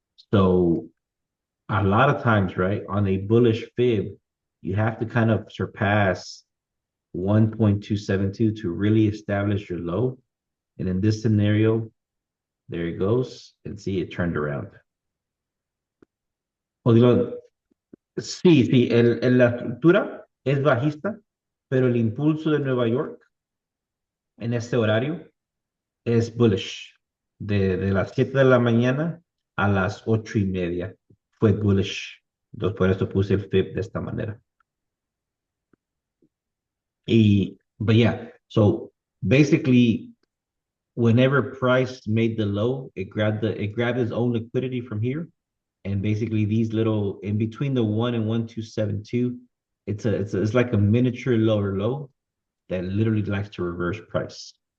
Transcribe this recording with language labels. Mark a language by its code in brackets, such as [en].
[en] So a lot of times, right, on a bullish fib, you have to kind of surpass 1.272 to really establish your low. And in this scenario, there it goes, and see it turned around. [es] O digo, sí, la estructura es bajista, pero el impulso de Nueva York en este horario es bullish. De las 7 de la mañana a las 8:30 fue bullish. Entonces, por eso puse el FIB de esta manera. [en] But yeah, so basically, whenever price made the low, it grabbed its own liquidity from here. And basically these little in between the 1 and 1.272, it's like a miniature lower low that literally likes to reverse price.